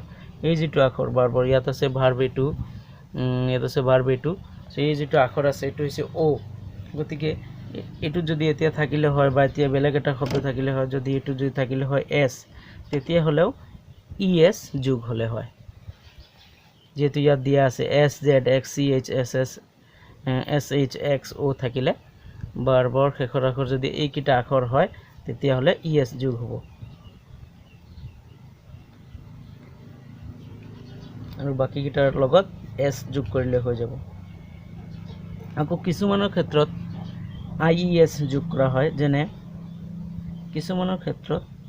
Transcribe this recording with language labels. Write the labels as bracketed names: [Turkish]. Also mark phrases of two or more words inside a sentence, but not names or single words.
[Assamese] এই যেটো আখৰ বাৰবৰ ইয়াত আছে ভাৰ্ব এটো ইয়াত আছে ভাৰ্ব এটো সো এই যেটো আখৰ আছে এটো হৈছে ও গতিকে এটো যদি এতিয়া থাকিলে হয় বা এতিয়া বেলেগ এটা শব্দ থাকিলে হয় যদি এটো যদি থাকিলে হয় এস তেতিয়া হলেও ইএস যোগ হলে হয় যেহেতু ইয়াত দিয়া আছে এস জেড এক্স সি এইচ এস এস এস এইচ এক্স ও থাকিলে বাৰবৰ শেষৰ আখৰ যদি এইকিটা আখৰ হয় তেতিয়াহ'লে ইএস যোগ হ'ব আৰু বাকীকিটাৰ লগত এস যোগ কৰিলে হৈ যাব আকৌ কিছুমানৰ ক্ষেত্ৰত আইইএস যোগ কৰা হয় যেনে কিছুমানৰ ক্ষেত্ৰত